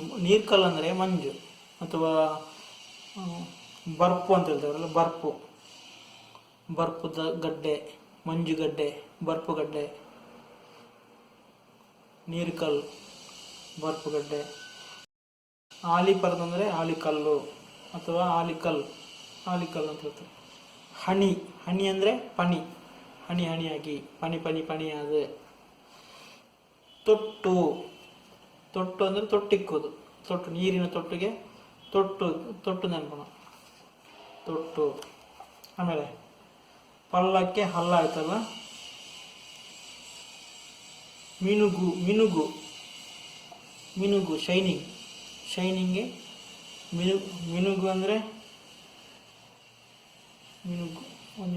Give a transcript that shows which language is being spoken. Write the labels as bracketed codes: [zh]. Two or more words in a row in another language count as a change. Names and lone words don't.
[kn] ನೀರ್ಕಲ್ಲು ಅಂದರೆ ಮಂಜು, ಅಥವಾ ಬರ್ಪು ಅಂತ ಹೇಳ್ತಾರಲ್ಲ, ಬರ್ಪು, ಬರ್ಪುದ ಗಡ್ಡೆ, ಮಂಜುಗಡ್ಡೆ, ಬರ್ಪು ಗಡ್ಡೆ, ನೀರ್ಕಲ್ಲು, ಬರ್ಪು ಗಡ್ಡೆ. ಆಲಿಪರ್ದು ಅಂದರೆ ಆಲಿಕಲ್ಲು ಅಥವಾ ಆಲಿಕಲ್ಲು, ಆಲಿಕಲ್ಲು ಅಂತ ಹೇಳ್ತಾರೆ. ಹನಿ, ಹನಿ ಅಂದರೆ ಪನಿ, ಹನಿ ಹನಿಯಾಗಿ, [tcy] ಪನಿ ಪನಿ ಪನಿಯಾದ. [kn] ತೊಟ್ಟು, ತೊಟ್ಟು ಅಂದರೆ ತೊಟ್ಟಿಕ್ಕೋದು, ತೊಟ್ಟು, ನೀರಿನ ತೊಟ್ಟಿಗೆ ತೊಟ್ಟು, ತೊಟ್ಟು ನೆನಪಣ, ತೊಟ್ಟು. ಆಮೇಲೆ ಪಲ್ಲಕ್ಕೆ ಹಲ್ಲ ಆಯ್ತಲ್ಲ, ಮಿನುಗು, ಮಿನುಗು, ಮಿನುಗು, [en] shining, shining [kn] ಮಿನುಗು ಅಂದರೆ ಮಿನುಗು, ಒಂದಿನ.